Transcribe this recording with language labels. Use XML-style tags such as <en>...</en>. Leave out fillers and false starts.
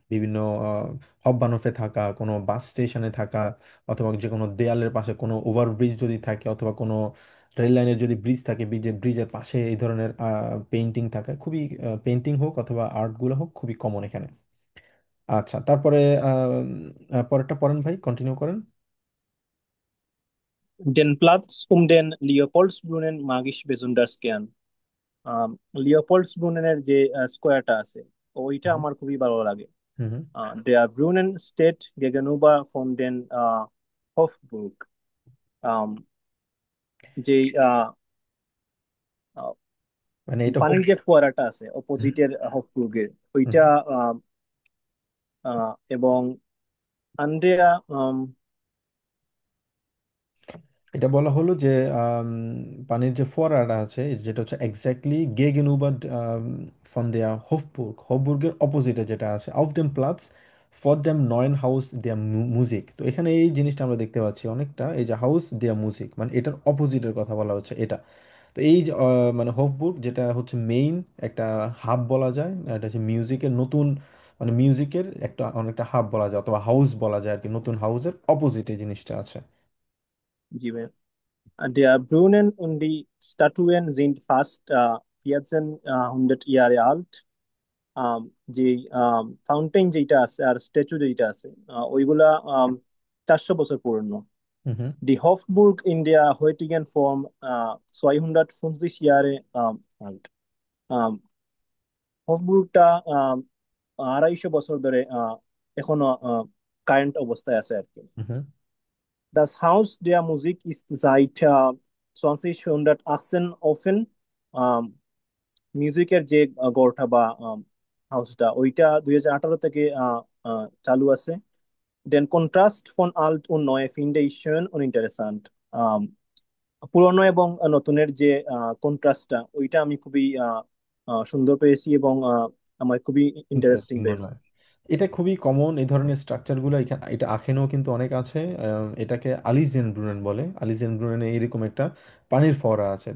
<bn>বিভিন্ন হববানফে থাকা, কোনো বাস স্টেশনে থাকা, অথবা যে কোনো দেয়ালের পাশে কোনো ওভারব্রিজ যদি থাকে, অথবা কোনো রেল লাইনের যদি ব্রিজ থাকে, ব্রিজের পাশে এই ধরনের পেন্টিং থাকা খুবই, পেন্টিং হোক অথবা আর্টগুলো হোক, খুবই কমন এখানে। আচ্ছা, তারপরে পরেরটা পড়েন ভাই, কন্টিনিউ করেন।</bn> <de>Den Platz um den Leopoldsbrunnen mag ich besonders gern.</de> <bn>লিওপোল্ডসব্রুনেনের যে স্কোয়ারটা আছে ওইটা হুম আমার খুবই ভালো লাগে। হুম।</bn> <de>Der Brunnen steht gegenüber von den Hofburg.</de> <bn>আম, যেই আহ, মানে এটা হোক। পানির যে ফোয়ারাটা আছে অপোজিটের হফবুর্গের ওইটা। আহ, এবং আন্দ্রেয়া এটা বলা হলো যে আম, পানির যে ফোয়ারাটা আছে যেটা হচ্ছে এক্স্যাক্টলি</bn> <de>গেগেনউবার ফন দেয়ার হফবুর্গ</de> <bn>হফবুর্গের অপোজিটে যেটা আছে</bn> <de>আউফ দেম প্লাটস ফর দেম নয়ন হাউস দেয়ার মিউজিক।</de> <bn>তো এখানে এই জিনিসটা আমরা দেখতে পাচ্ছি অনেকটা, এই যে হাউস দেয়ার মিউজিক মানে এটার অপোজিটের কথা বলা হচ্ছে এটা। তো এই যে মানে হফবুর্গ যেটা হচ্ছে মেইন একটা হাব বলা যায়, এটা হচ্ছে মিউজিকের নতুন, মানে মিউজিকের একটা অনেকটা হাব বলা যায় অথবা হাউস বলা যায় আর কি, নতুন হাউসের অপোজিটে জিনিসটা আছে। জি ভাইয়া।</bn> <de>Der Brunnen und die Statuen sind fast 1400 Jahre alt.</de> <bn>যে ফাউন্টেন যেটা আছে আর স্ট্যাচু যেটা আছে ওইগুলা 400 বছর পুরনো। হুম হুম</bn> <de>Die Hofburg in der heutigen Form 250 Jahre alt.</de> <bn>আম, হফবুর্গটা 250 বছর ধরে এখনো কারেন্ট অবস্থায় আছে আর কি। হুম</bn> <de>Das Haus der Musik ist seit 2018 offen.</de> <bn>মিউজিকের যে গড়টা বা হাউসটা ওইটা 2018 থেকে চালু আছে।</bn> <de>Den Kontrast von alt und neu finde ich schön und interessant.</de> <bn>আম, পুরনো এবং নতুনের যে কন্ট্রাস্টটা ওইটা আমি খুবই সুন্দর পেয়েছি এবং আমার খুবই ইন্টারেস্টিং ইন্টারেস্টিং মনে পেয়েছি। হয়। এটা খুবই কমন এই ধরনের স্ট্রাকচারগুলো এখানে, এটা আখেনেও কিন্তু অনেক আছে। এটাকে আলিজেন ব্রুনেন বলে, আলিজেন ব্রুনেনে এরকম একটা পানির ফোয়ারা আছে।</bn>